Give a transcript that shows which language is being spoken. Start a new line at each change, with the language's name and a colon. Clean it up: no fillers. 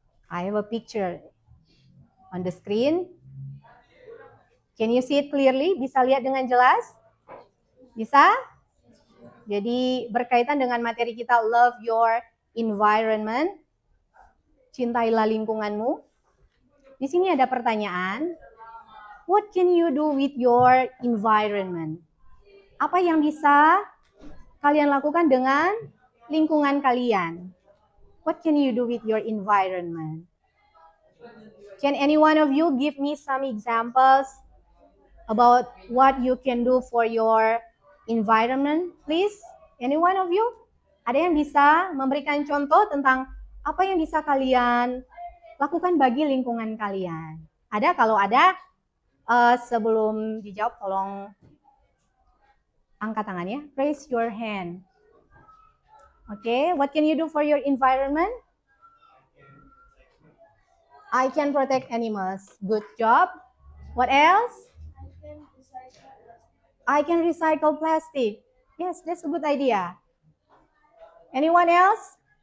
English: I have a picture on the screen. Can you see it clearly?
Indonesian: Bisa lihat dengan jelas? Bisa? Jadi berkaitan dengan materi kita
English: Love Your Environment.
Indonesian: Cintailah lingkunganmu. Di sini ada pertanyaan.
English: What can you do with your environment?
Indonesian: Apa yang bisa kalian lakukan dengan lingkungan kalian?
English: What can you do with your environment? Can any one of you give me some examples about what you can do for your environment, please? Any one of you?
Indonesian: Ada yang bisa memberikan contoh tentang apa yang bisa kalian lakukan bagi lingkungan kalian? Ada? Kalau ada, sebelum dijawab tolong angkat tangannya.
English: Raise your hand. Okay, what can you do for your environment? I can protect animals. Good job. What else? I can recycle plastic. Yes, that's a good idea. Anyone else?